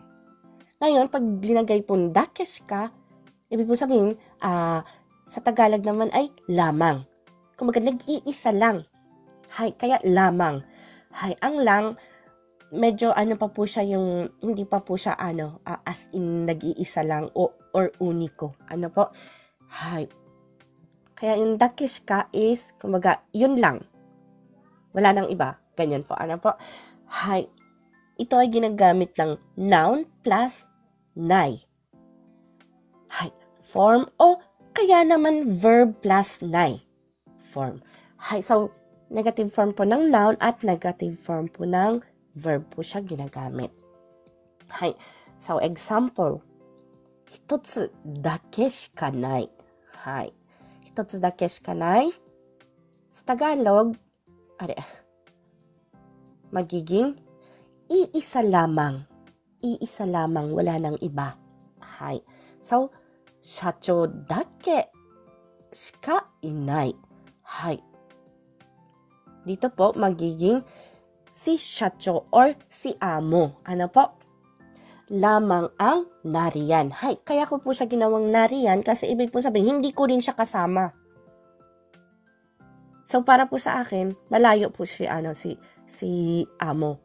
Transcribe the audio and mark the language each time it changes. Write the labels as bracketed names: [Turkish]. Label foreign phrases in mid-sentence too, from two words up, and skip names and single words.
[Filipino] Ngayon, pag linagay po ng dakes ka, ibig po sabihin, sa Tagalog naman ay lamang. Kumbaga, nag-iisa lang. Hay, kaya lamang. Hay, ang lang, medyo pa po siya yung, hindi pa po siya [English] as in [Filipino] nag-iisa lang or uniko. Ano po? Hay. Kaya yung dakeshika is, kumbaga, yun lang. Wala nang iba. Ganyan po. Ano po? Hay. Ito ay ginagamit ng [English] noun plus [Filipino] nai. Hay. Form o kaya naman [English] verb plus [Filipino] nai. Form. Hay. So, [English] negative form [Filipino] po ng noun at [English] negative form [Filipino] po ng verb po siya ginagamit. Hay. [English] So, example. [Japanese] 一つだけしかない. [Filipino] Hay. [Japanese] 一つだけしかない. [Filipino] Sa Tagalog, magiging iisa lamang. Iisa lamang, wala nang iba. Hay. So, [Japanese] 社長だけしかいない. [Filipino] Hay. Dito po, magiging si shacho or si amo. Ano po? Lamang ang nariyan. Hay, kaya ko po siya ginawang nariyan kasi ibig po sabihin, hindi ko rin siya kasama. So, para po sa akin, malayo po si amo.